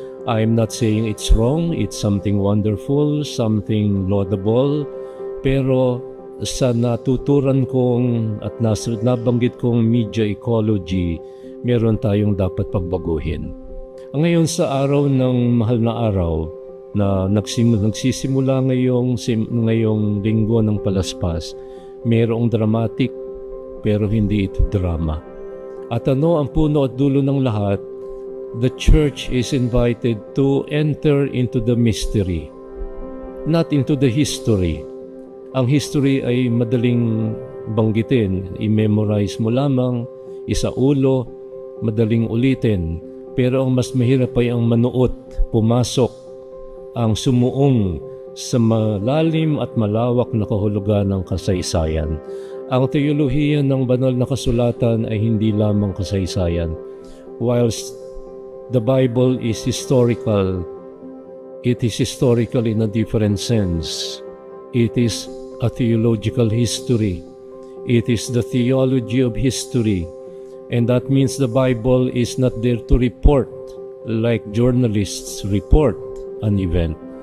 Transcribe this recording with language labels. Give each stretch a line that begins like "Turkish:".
English: I'm not saying it's wrong, it's something wonderful, something laudable,
Filipino: pero sa natuturan kong at nabanggit kong media ecology, meron tayong dapat pagbaguhin. Ngayon sa araw ng mahal na araw, na nagsisimula ngayong linggo ng Palaspas, mayroong dramatic pero hindi ito drama. At ano ang puno at dulo ng lahat?
English: The church is invited to enter into the mystery, not into the history.
Filipino: Ang history ay madaling banggitin, i-memorize mo lamang, isaulo, madaling ulitin. Pero ang mas mahirap ay ang manuot, pumasok, ang sumuong sa malalim at malawak na kahulugan ng kasaysayan. Ang teolohiya ng banal na kasulatan ay hindi lamang kasaysayan.
English: Whilst the Bible is historical, it is historical in a different sense. It is a theological history. It is the theology of history. And that means the Bible is not there to report like journalists report an event.